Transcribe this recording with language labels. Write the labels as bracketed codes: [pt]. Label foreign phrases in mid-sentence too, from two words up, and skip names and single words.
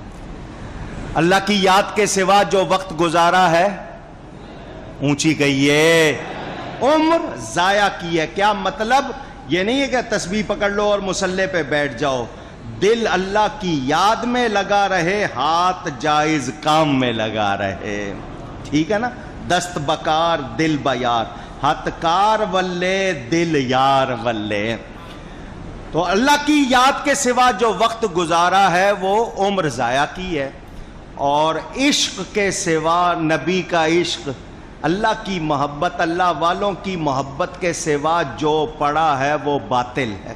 [ur] اللہ کی یاد کے سوا جو وقت گزارا ہے، اونچی کہیے، عمر ضائع کی ہے. کیا مطلب؟ یہ نہیں ہے کہ تسبیح پکڑ لو اور مصلی پہ بیٹھ جاؤ. دل اللہ کی یاد میں لگا رہے، ہاتھ جائز کام میں لگا رہے. ٹھیک ہے نا؟ [fa] دست بکار دل بیار، [pa] ہاتھ کار ولے دل یار ولے. [ur] تو اللہ کی یاد کے سوا جو وقت گزارا ہے وہ عمر ضائع کی ہے. اور عشق کے سوا، نبی کا عشق، اللہ کی محبت، اللہ والوں کی محبت کے سوا جو پڑا ہے وہ باطل ہے.